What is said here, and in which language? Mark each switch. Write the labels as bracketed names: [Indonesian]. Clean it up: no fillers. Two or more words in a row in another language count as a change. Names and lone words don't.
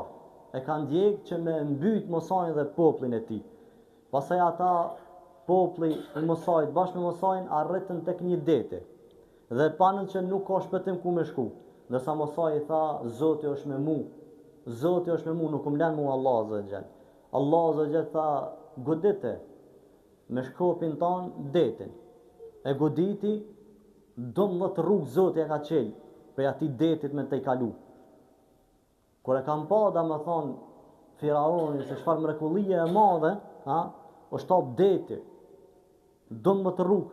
[Albanian] E ka ndjek që me mbyt Musajin dhe popullin e tij. Pastaj ata populli i Musajit bashkë me Musajin arritën tek një dete dhe panën që nuk ka shpëtim ku me shku. Ndërsa Musa i tha, Zoti është me mu. Zoti është me mu, nuk më lën mu [Arabic] الله عز وجل. الله عز وجل [Albanian] tha, godite me shkopin ton detin. E goditi 12 rrugë Zoti e ka qelë prej atij detit me të i kalu. Kur e kam pa da me thonë Firaoni se çfarë mrekullie e madhe, është hap deti, 12 rrugë.